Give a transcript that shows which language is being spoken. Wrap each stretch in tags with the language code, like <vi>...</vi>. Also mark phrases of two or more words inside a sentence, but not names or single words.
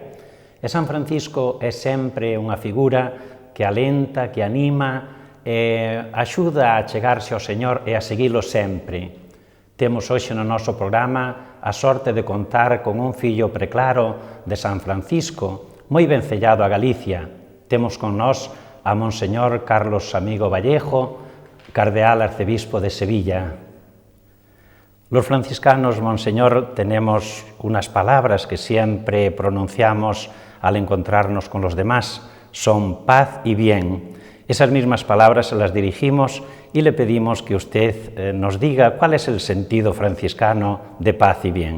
<gl>E San Francisco é sempre unha figura que alenta, que anima, e axuda a chegarse ao Señor e a seguilo sempre. Temos hoxe no noso programa a sorte de contar con un fillo preclaro de San Francisco, moi vencellado a Galicia. Temos con nós a Monseñor Carlos Amigo Vallejo, cardeal arcebispo de Sevilla.</gl> <es>Los franciscanos, Monseñor, tenemos unas palabras que siempre pronunciamos al encontrarnos con los demás, son paz y bien. Esas mismas palabras se las dirigimos y le pedimos que usted nos diga cuál es el sentido franciscano de paz y bien.</es>